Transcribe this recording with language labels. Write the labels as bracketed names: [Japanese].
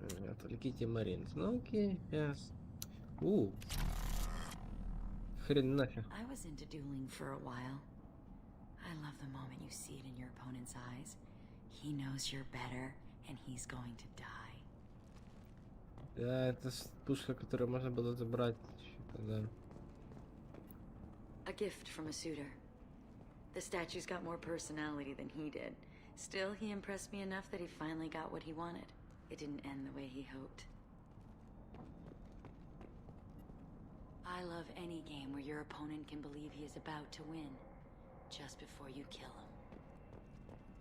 [Russian] Отвлеките Марин. Ну окей, yes. Хрен нафиг. [English] I was into dueling for a while. I love the moment you see it in your opponent's eyes. He knows you're better, and he's going to die. [Russian] Да, это пушка, которую можно было забрать. Да. [English] A gift from a suitor. The statue's got more personality than he did. Still, he impressed me enough that he finally got what he wanted. It didn't end the way he hoped. I love any game where your opponent can believe he is about to win, just before you kill him.